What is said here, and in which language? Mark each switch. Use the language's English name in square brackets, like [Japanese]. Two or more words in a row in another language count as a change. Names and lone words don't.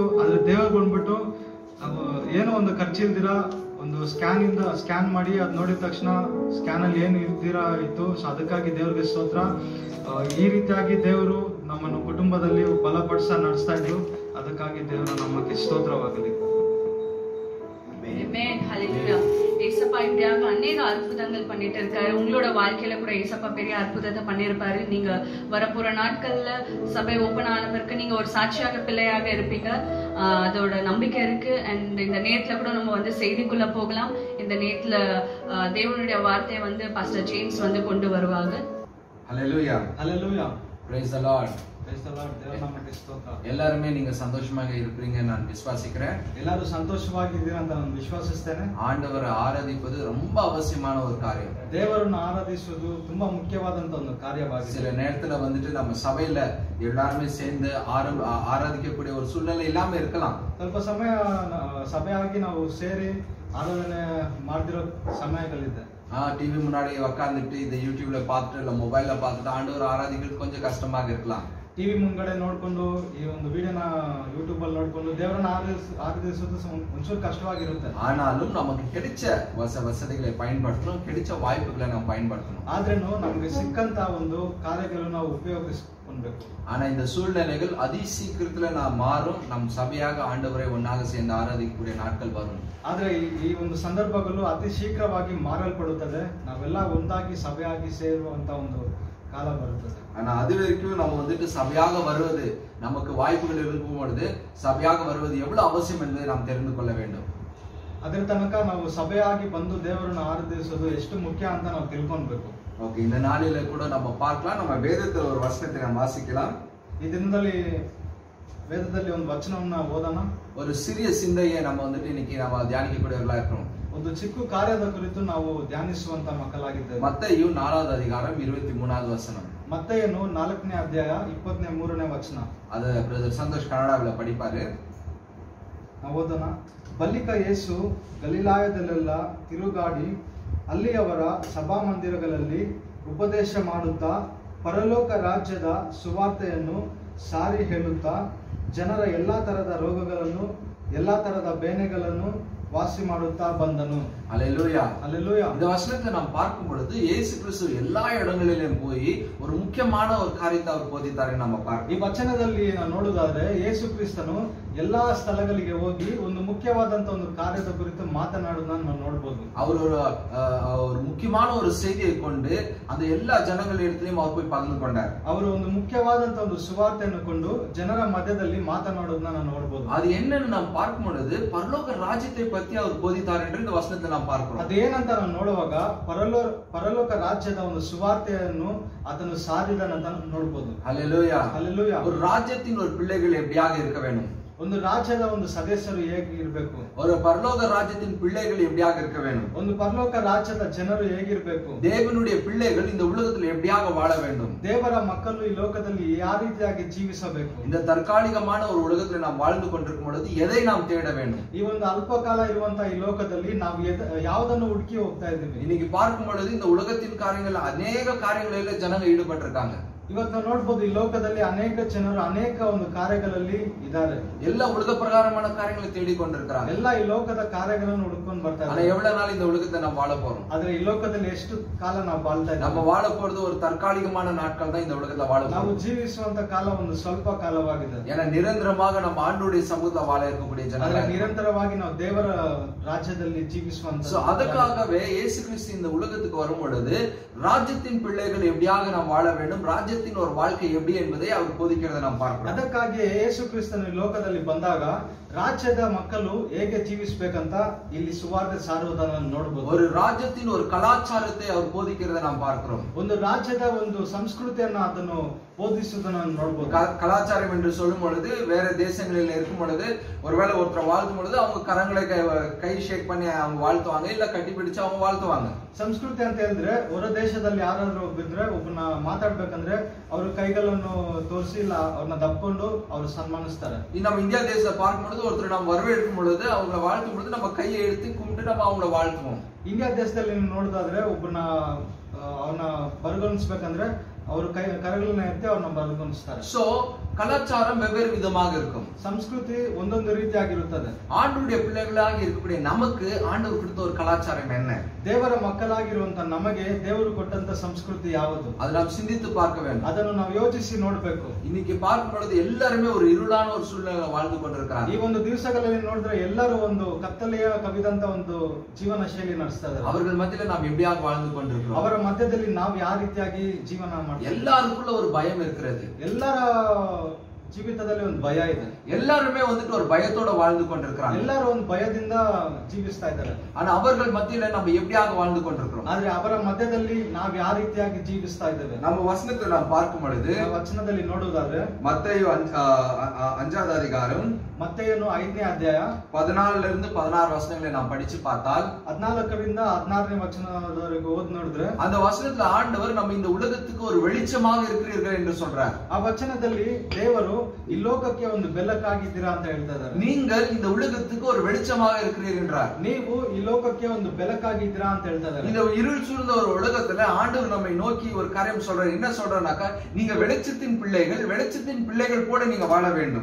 [Kannada] ಆದ್ರೆ ದೇವ್ರು ಬಂದ್ಬಿಟ್ಟು ಏನೋ ಒಂದು ಖರ್ಚಿಲ್ದಿರ ಒಂದು ಸ್ಕ್ಯಾನ್ ಮಾಡಿ ಅದ್ ನೋಡಿದ ತಕ್ಷಣ ಸ್ಕ್ಯಾನ್ ಅಲ್ಲಿ ಏನು ಇಲ್ದಿರ ಇತ್ತು. ಸೊ ಅದಕ್ಕಾಗಿ ದೇವ್ರಿಗೆ ಸ್ತೋತ್ರ. ಈ ರೀತಿಯಾಗಿ ದೇವರು ನಮ್ಮನ್ನು ಕುಟುಂಬದಲ್ಲಿ ಬಲಪಡಿಸ ನಡೆಸ್ತಾ ಇದ್ರು. ಅದಕ್ಕಾಗಿ ದೇವರು ನಮಗೆ ಸ್ತೋತ್ರವಾಗಲಿ. [Tamil] ஏசப்பா இப்படியாக அநேக அற்புதங்கள் பண்ணிட்டு இருக்காரு. உங்களோட வாழ்க்கையில கூட ஏசப்பா பெரிய அற்புதத்தை பண்ணிருப்பாரு. நீங்க வரப்போற நாட்கள்ல சபை ஓபன் ஆன பிறகு நீங்க ஒரு சாட்சியாக பிள்ளையாக இருப்பீங்க. அதோட நம்பிக்கை இருக்கு. அண்ட் இந்த நேரத்துல கூட நம்ம வந்து செய்திக்குள்ள போகலாம். இந்த நேரத்துல தேவனுடைய வார்த்தையை வந்து பாஸ்டர் ஜேம்ஸ் வந்து கொண்டு வருவாங்க. ஹல்லேலூயா, ஹல்லேலூயா, [English] praise the Lord. [Kannada] ಎಲ್ಲಾರುமே [Tamil] நீங்க சந்தோஷமாக இருப்பீங்க நான் விசுவாசிக்கிறேன். [Kannada] ಎಲ್ಲರೂ ಸಂತೋಷವಾಗಿದ್ದೀರಾ ಅಂತ ನಾನು ವಿಶ್ವಾಸಿಸ್ತೇನೆ. [Tamil] ஆண்டவரை ஆராதிப்பது ரொம்ப அவசியமான ஒரு காரியம். [Kannada] ದೇವರನ್ನು ಆರಾಧಿಸುವುದು ತುಂಬಾ ಮುಖ್ಯವಾದಂತ ಒಂದು ಕಾರ್ಯವಾಗಿದೆ. [Tamil] சில நேரத்துல வந்துட்டு நம்ம சபையில எல்லாருமே சேர்ந்து ஆராதிக்கக்கூடிய ஒரு சூழ்நிலை இல்லாம இருக்கலாம். [Kannada] ಸ್ವಲ್ಪ ಸಮಯ ಸಭೆಯಾಗಿ ನಾವು ಸೇರಿ ಆರಾಧನೆ ಮಾಡ್ತಿರೋ ಸಮಯಗಳಿದೆ. [Tamil] டிவி முன்னாடி உட்கார்ந்துட்டு இந்த யூடியூப்ல பார்த்துட்டு இல்ல மொபைல்ல பார்த்துட்டு ஆண்டவரை ஆராதிக்கிறது கொஞ்சம் கஷ்டமாக இருக்கலாம். [Kannada] ಟಿವಿ ಮುಂದ್ಗಡೆ ನೋಡ್ಕೊಂಡು ಈ ಒಂದು ವಿಡಿಯೋನ ಯೂಟ್ಯೂಬ್ ಅಲ್ಲಿ ನೋಡ್ಕೊಂಡು ದೇವರನ್ನ ಆರಾಧಿಸುವುದು ಒಂಚೂರು ಕಷ್ಟವಾಗಿರುತ್ತೆ. [Tamil] ஆனாலும் நமக்கு கிடைச்ச வசதிகளை பயன்படுத்தணும், கிடைச்ச வாய்ப்புகளை நாம் பயன்படுத்தணும். [Kannada] ಆದ್ರೇನು ನಮಗೆ ಸಿಕ್ಕಂತ ಒಂದು ಕಾರ್ಯಗಳನ್ನು ನಾವು ಉಪಯೋಗಿಸಿಕೊಳ್ಬೇಕು. [Tamil] ஆனா இந்த சூழ்நிலைகள் அதி சீக்கிரத்துல நாம் மாறும். நம் சபையாக ஆண்டவரை ஒன்னாக சேர்ந்து ஆராதிக்கக்கூடிய நாட்கள் வரும். [Kannada] ಆದ್ರೆ ಈ ಒಂದು ಸಂದರ್ಭಗಳು ಅತಿ ಶೀಘ್ರವಾಗಿ ಮಾರಲ್ಪಡುತ್ತದೆ. ನಾವೆಲ್ಲ ಒಂದಾಗಿ ಸಭೆಯಾಗಿ ಸೇರುವಂತ ಒಂದು ಕಾಲ ಬರುತ್ತದೆ. [Tamil] ஆனா அது வரைக்கும் நம்ம வந்துட்டு சபையாக வருவது நமக்கு வாய்ப்புகள் இருக்கும் பொழுது சபையாக வருவது எவ்வளவு அவசியம் என்பதை நாம் தெரிந்து கொள்ள வேண்டும். [Kannada] ಅದರ ತನಕ ನಾವು ಸಭೆಯಾಗಿ ಬಂದು ದೇವರನ್ನು ಆರಾಧಿಸೋದು ಎಷ್ಟು ಮುಖ್ಯ ಅಂತ ನಾವು ತಿಳ್ಕೊಳ್ಬೇಕು. [Tamil] ஓகே, இந்த நாளில கூட நம்ம பார்க்கலாம். நம்ம வேதத்துல ஒரு வசனத்தை நாம் வாசிக்கலாம். [Kannada] ಈ ದಿನದಲ್ಲಿ ವೇದದಲ್ಲಿ ಒಂದು ವಚನವನ್ನ ಓದೋಣ. [Tamil] ஒரு சிறிய சிந்தையை நம்ம வந்துட்டு இன்னைக்கு நம்ம தியானிக்கக்கூடியவர்களா இருக்கிறோம். [Kannada] ಒಂದು ಚಿಕ್ಕ ಕಾರ್ಯದ ಕುರಿತು ನಾವು ಧ್ಯಾನಿಸುವಂತ ಮಕ್ಕಳಾಗಿದ್ದೇವೆ. [Tamil] மத்தேயு 4வது அதிகாரம் 23வது வசனம். [Kannada] ಮತ್ತೇಯನು 4ನೇ ಅಧ್ಯಾಯ 23ನೇ ವಚನ. ಅದ ಬ್ರದರ್ ಸಂತೋಷ್ ಕನ್ನಡವಲ್ಲ படிப்பாரு. ನಾವು ಓದೋಣ. ಬಳಿಕ ಯೇಸು ಗಲಿಲಾಯದಲ್ಲೆಲ್ಲ ತಿರುಗಾಡಿ ಅಲ್ಲಿಯವರ ಸಭಾಮಂದಿರಗಳಲ್ಲಿ ಉಪದೇಶ ಮಾಡುತ್ತಾ ಪರಲೋಕ ರಾಜ್ಯದ ಸುವಾರ್ತೆಯನ್ನು ಸಾರಿ ಹೇಳುತ್ತಾ ಜನರ ಎಲ್ಲಾ ತರದ ರೋಗಗಳನ್ನು ಎಲ್ಲಾ ತರದ ಬೇನೆಗಳನ್ನು வாசி ಮಾಡುತ್ತಾ ಬಂದನು. [Tamil] அல்லேலூயா, அல்லேலூயா. இந்த வசனத்தை நாம் பார்க்கும் பொழுது இயேசு கிறிஸ்து எல்லா இடங்களிலும் போய் ஒரு முக்கியமான ஒரு காரியத்தை அவர் போதித்தாரு நம்ம பார்க்க. [Kannada] ಈ ವಚನದಲ್ಲಿ ನಾವು ನೋಡುವುದಾದ್ರೆ ಯೇಸು ಕ್ರಿಸ್ತನು ಎಲ್ಲಾ ಸ್ಥಳಗಳಿಗೆ ಹೋಗಿ ಒಂದು ಮುಖ್ಯವಾದಂತ ಒಂದು ಕಾರ್ಯದ ಕುರಿತು ಮಾತನಾಡುವುದನ್ನು ನಾವು ನೋಡಬಹುದು. [Tamil] அவர் ஒரு முக்கியமான ஒரு செய்தியை கொண்டு அந்த எல்லா ಜನಗಳಿடத்திலும் அவர் போய் பகிர்ந்து கொண்டார். [Kannada] ಅವರು ಒಂದು ಮುಖ್ಯವಾದಂತ ಒಂದು ಸುವಾರ್ತೆಯನ್ನು ಕೊಂಡು ಜನರ ಮಧ್ಯದಲ್ಲಿ ಮಾತನಾಡುವುದನ್ನು ನಾವು ನೋಡಬಹುದು. [Tamil] அது என்னன்னு நாம் பார்க்கும் பொழுது பரலோக ராஜ்யத்தை பத்தி அவர் போதித்தார் என்று இந்த வசனத்தை நாம் பார்க்கிறோம். [Kannada] ಅದೇನಂತ ನಾವು ನೋಡುವಾಗ ಪರಲೋಕ ರಾಜ್ಯದ ಒಂದು ಸುವಾರ್ತೆಯನ್ನು ಅದನ್ನು ಸಾರಿದನಂತ ನೋಡಬಹುದು. [Tamil] அல்லேலூயா, அல்லேலூயா. ஒரு ராஜ்யத்தின் ஒரு பிள்ளைகள் எப்படியாக இருக்க வேண்டும், [Kannada] ಒಂದು ರಾಜ್ಯದ ಒಂದು ಸದಸ್ಯರು ಹೇಗೆ ಇರಬೇಕು, [Tamil] ஒரு பரலோக ராஜ்யத்தின் பிள்ளைகள் எப்படியாக இருக்க வேண்டும், [Kannada] ಒಂದು ಪರಲೋಕ ರಾಜ್ಯದ ಜನರು ಹೇಗಿರಬೇಕು, [Tamil] தேவனுடைய பிள்ளைகள் இந்த உலகத்தில் எப்படியாக வாழ வேண்டும், [Kannada] ದೇವರ ಮಕ್ಕಳು ಈ ಲೋಕದಲ್ಲಿ ಯಾವ ರೀತಿಯಾಗಿ ಜೀವಿಸಬೇಕು, [Tamil] இந்த தற்காலிகமான ஒரு உலகத்தில் நாம் வாழ்ந்து கொண்டிருக்கும் பொழுது எதை நாம் தேட வேண்டும், [Kannada] ಈ ಒಂದು ಅಲ್ಪಕಾಲ ಇರುವಂತಹ ಈ ಲೋಕದಲ್ಲಿ ನಾವು ಯಾವುದನ್ನು ಹುಡುಕಿ ಹೋಗ್ತಾ ಇದ್ದೀವಿ. [Tamil] இன்னைக்கு பார்க்கும் பொழுது இந்த உலகத்தின் காரியங்கள் அநேக காரியங்களில் ஜனங்க ஈடுபட்டிருக்காங்க. [Kannada] ಇವತ್ತು ನಾವು ನೋಡ್ಬೋದು ಈ ಲೋಕದಲ್ಲಿ ಅನೇಕ ಜನರು ಅನೇಕ ಒಂದು ಕಾರ್ಯಗಳಲ್ಲಿ ಇದ್ದಾರೆ. [Tamil] எல்லா உலக பிரகாரமான காரியங்களை தேடிக்கொண்டிருக்கிறாங்க. [Kannada] ಎಲ್ಲ ಈ ಲೋಕದ ಕಾರ್ಯಗಳನ್ನು ಹುಡುಕೊಂಡು ಬರ್ತಾರೆ. [Tamil] ஆனா எவ்வளவு நாள் இந்த உலகத்தை நாம் வாழ போறோம்? [Kannada] ಆದ್ರೆ ಈ ಲೋಕದಲ್ಲಿ ಎಷ್ಟು ಕಾಲ ನಾವು ಬಾಳ್ತಾ ಇದ್ದೀವಿ? [Tamil] நம்ம வாழ போறது ஒரு தற்காலிகமான நாட்கள் தான் இந்த உலகத்துல வாழ [Kannada] ನಾವು [Tamil] போறோம். [Kannada] ಜೀವಿಸುವಂತ ಕಾಲ ಒಂದು ಸ್ವಲ್ಪ ಕಾಲವಾಗಿದೆ. [Tamil] ஏன்னா நிரந்தரமாக நம்ம ஆண்டவருடைய சமூகத்துல வாழ இருக்கக்கூடிய [Kannada] ಆದ್ರೆ [Tamil] ஜனங்கள். [Kannada] ನಿರಂತರವಾಗಿ ನಾವು ದೇವರ ರಾಜ್ಯದಲ್ಲಿ ಜೀವಿಸುವಂತ [Tamil] அதுக்காகவே இயேசு கிறிஸ்து இந்த உலகத்துக்கு வரும் பொழுது ராஜ்யத்தின் பிள்ளைகள் எப்படியாக நாம் வாழ வேண்டும், ராஜ்யத்தின் ஒரு வாழ்க்கை எப்படி என்பதை அவர் போதிக்கிறதை நாம் பார்க்கிறோம். [Kannada] ಅದಕ್ಕಾಗಿ ಯೇಸು ಕ್ರಿಸ್ತನು ಈ ಲೋಕದಲ್ಲಿ ಬಂದಾಗ ರಾಜ್ಯದ ಮಕ್ಕಳು ಹೇಗೆ ಜೀವಿಸಬೇಕಂತ ಇಲ್ಲಿ ಸುವಾರ್ತೆ ಸಾರುವುದನ್ನು ನೋಡಬಹುದು. [Tamil] ஒரு ராஜ்யத்தின் ஒரு கலாச்சாரத்தை அவர் போதிக்கிறதை நாம் பார்க்கிறோம். [Kannada] ಒಂದು ರಾಜ್ಯದ ಒಂದು ಸಂಸ್ಕೃತಿಯನ್ನು ಅದನ್ನು ಬೋಧಿಸುವುದನ್ನು ನೋಡಬಹುದು. [Tamil] கலாச்சாரம் என்று சொல்லும் பொழுது வேற தேசங்களில் இருக்கும் பொழுது ஒருவேளை ஒருத்தர் வாழ்த்தும் பொழுது அவங்க கரங்களை கை ஷேக் பண்ணி அவங்க வாழ்த்துவாங்க, இல்ல கட்டி பிடிச்சு அவங்க வாழ்த்துவாங்க. [Kannada] ಸಂಸ್ಕೃತಿ ಅಂತ ಹೇಳಿದ್ರೆ ಹೊರ ದೇಶದಲ್ಲಿ ಯಾರಾದ್ರೂ ಒಬ್ಬಿದ್ರೆ ಒಬ್ಬನ ಮಾತಾಡ್ಬೇಕಂದ್ರೆ ಅವ್ರ ಕೈಗಳನ್ನು ತೋರಿಸಿ ಇಲ್ಲ ಅವ್ರನ್ನ ದಪ್ಕೊಂಡು ಅವ್ರು ಸನ್ಮಾನಿಸ್ತಾರೆ. [Tamil] நம்ம இந்தியா தேசத்தை பார்க்கும் பொழுது ஒருத்தர் நம்ம வரவேற்கும் பொழுது அவங்களை வாழ்த்தும் பொழுது நம்ம கையை எடுத்து கும்பிட்டு நம்ம அவங்கள வாழ்த்துவோம். [Kannada] ಇಂಡಿಯಾ ದೇಶದಲ್ಲಿ ನೋಡೋದಾದ್ರೆ ಒಬ್ಬನ ಅವನ ಬರಗೊಳಿಸ್ಬೇಕಂದ್ರೆ ಅವರು ಕರಗಳನ್ನ ಎತ್ತಿ ಅವ್ರನ್ನ ಬರಗೊಳಿಸ್ತಾರೆ. [Tamil] சோ கலாச்சாரம் வெவ்வேறு விதமாக இருக்கும். [Kannada] ಸಂಸ್ಕೃತಿ ಒಂದೊಂದು ರೀತಿಯಾಗಿರುತ್ತದೆ. [Tamil] ஆண்டவருடைய பிள்ளைகளாக இருக்கக்கூடிய நமக்கு ஆண்டவர் கொடுத்த ஒரு கலாச்சாரம் என்ன? [Kannada] ದೇವರ ಮಕ್ಕಳಾಗಿರುವಂತ ನಮಗೆ ದೇವರು ಕೊಟ್ಟಂತ ಸಂಸ್ಕೃತಿ ಯಾವುದು? [Tamil] அதை நாம் சிந்தித்து பார்க்க வேண்டும். [Kannada] ಅದನ್ನು ನಾವು ಯೋಚಿಸಿ ನೋಡ್ಬೇಕು. [Tamil] இன்னைக்கு பார்க்கும் பொழுது எல்லாருமே ஒரு இருளான ஒரு சூழ்நிலையில வாழ்ந்து கொண்டிருக்கிறாங்க. [Kannada] ಈ ಒಂದು ದಿವಸಗಳಲ್ಲಿ ನೋಡಿದ್ರೆ ಎಲ್ಲರೂ ಒಂದು ಕತ್ತಲೆಯ ಕವಿದಂತ ಒಂದು ಜೀವನ ಶೈಲಿ ನಡೆಸ್ತಾ ಇದ್ದಾರೆ. [Tamil] அவர்கள் மத்தியில நாம் எப்படியாக வாழ்ந்து கொண்டிருக்கிறோம்? [Kannada] ಅವರ ಮಧ್ಯದಲ್ಲಿ ನಾವು ಯಾವ ರೀತಿಯಾಗಿ ಜೀವನ ಮಾಡ್ತೀವಿ? [Tamil] எல்லாருக்குள்ள ஒரு பயம் இருக்கிறது. [Kannada] ಎಲ್ಲರ ಜೀವಿತದಲ್ಲಿ ಒಂದು ಭಯ ಇದೆ. [Tamil] எல்லாருமே வந்துட்டு ஒரு பயத்தோட வாழ்ந்து கொண்டிருக்கிறாங்க. [Kannada] ಎಲ್ಲರೂ ಒಂದು ಭಯದಿಂದ ಜೀವಿಸ್ತಾ ಇದ್ದಾರೆ. [Tamil] ஆனா அவர்கள் மத்தியில நம்ம எப்படியாக வாழ்ந்து கொண்டிருக்கிறோம்? [Kannada] ಆದ್ರೆ ಅವರ ಮಧ್ಯದಲ್ಲಿ ನಾವು ಯಾವ ರೀತಿಯಾಗಿ ಜೀವಿಸ್ತಾ ಇದ್ದೇವೆ? [Tamil] நம்ம வசனத்தை நாம் பார்க்கும் பொழுது [Kannada] ವಚನದಲ್ಲಿ ನೋಡುವುದಾದ್ರೆ [Tamil] மத்தேயு 5வது அதிகாரம் [Kannada] ಮತ್ತೇಯನು 5ನೇ ಅಧ್ಯಾಯ [Tamil] 14 இருந்து 16 வசனங்களை நாம் படிச்சு பார்த்தால் [Kannada] 14ರಿಂದ 16ನೇ ವಚನದವರೆಗೂ ಓದಿ ನೋಡಿದ್ರೆ [Tamil] அந்த வசனத்துல ஆண்டவர் நம்ம இந்த உலகத்துக்கு ஒரு வெளிச்சமாக இருக்கிறீர்கள் என்று சொல்றார். [Kannada] ಆ ವಚನದಲ್ಲಿ ದೇವರು ಈ ಲೋಕಕ್ಕೆ ಒಂದು ಬೆಳಕಾಗಿದ್ದೀರಾ ಅಂತ ಹೇಳ್ತಾ ಇದ್ದಾರೆ. [Tamil] நீங்கள் இந்த உலகத்துக்கு ஒரு வெளிச்சமாக இருக்கிறீர்கள் என்றார். [Kannada] ನೀವು ಈ ಲೋಕಕ್ಕೆ ಒಂದು ಬೆಳಕಾಗಿದ್ದೀರಾ ಅಂತ ಹೇಳ್ತಾ ಇದ್ದಾರೆ. [Tamil] இந்த இருள் சூழ்ந்த ஒரு உலகத்துல ஆண்டவர் நம்மை நோக்கி ஒரு காரியம் சொல்றார். என்ன சொல்றாருனாக்கா, நீங்க வெளிச்சத்தின் பிள்ளைகள் போல நீங்க வாழ வேண்டும்.